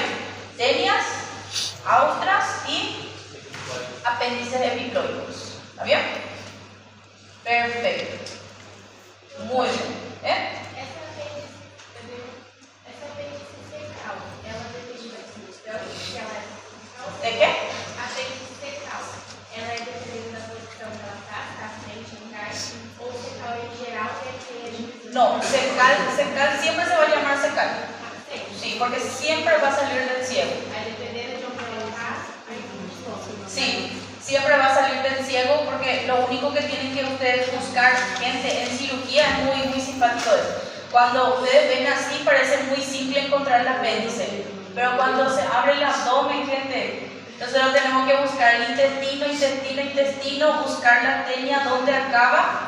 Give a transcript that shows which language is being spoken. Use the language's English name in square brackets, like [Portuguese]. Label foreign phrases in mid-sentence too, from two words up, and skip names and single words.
[Spanish] Tenias, austras y apéndices epiploicos. ¿Está bien? Perfecto. Muy bien. ¿De qué? [Portuguese] Apêndice secal. Ela é dependendo da posição que ela está, para frente, atrás, ou secal em geral, é que [Spanish] No, secal siempre se va a llamar secal. Sí, porque siempre va a salir del ciego. [Portuguese] Aí dependendo de onde ela está, aí [Spanish] Sí, siempre va a salir del ciego porque lo único que tienen que ustedes buscar, gente, en cirugía es muy simpático esto. Cuando ustedes ven así parece muy simple encontrar el apéndice, pero cuando se abre el abdomen, gente, nosotros tenemos que buscar el intestino, buscar la tenia, ¿dónde acaba?